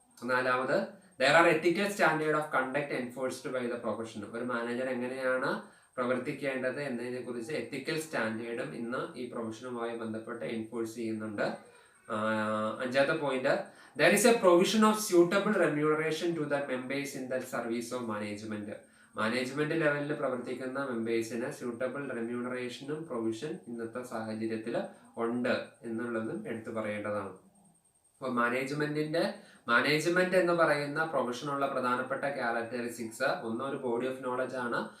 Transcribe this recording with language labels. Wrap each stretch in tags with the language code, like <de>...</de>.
<ml>നാലാമത്,</ml> <en>there are ethical standard of conduct enforced by the profession.</en> <ml>ഒരു manager എങ്ങനെയാണ് പ്രവർത്തിക്കേണ്ടത് എന്നതിനെ കുറിച്ച് എത്തിക്കൽ സ്റ്റാൻഡേർഡും ഇന്ന് ഈ പ്രൊഫഷനുമായി ബന്ധപ്പെട്ട് എൻഫോഴ്സ് ചെയ്യുന്നുണ്ട്. അഞ്ചാമത്തെ point,</ml> <en>there is a provision of suitable remuneration to the members in the service of management.</en> <ml>Management ലെവലിൽ പ്രവർത്തിക്കുന്ന മെമ്പേഴ്സിന് സ്യൂട്ടബിൾ റെമ്യൂണറേഷനും പ്രൊവിഷൻ ഇന്നത്തെ സാഹചര്യത്തിൽ ഉണ്ട് എന്നുള്ളതും എടുത്തു പറയേണ്ടതാണ്. അപ്പോൾ മാനേജ്മെന്റ് എന്ന് പറയുന്ന പ്രൊഫഷനുള്ള പ്രധാനപ്പെട്ട ക്യാരക്ടറിസ്റ്റിക്സ്, ഒന്ന് ഒരു ബോഡി ഓഫ് നോളജ് ആണ്.</ml>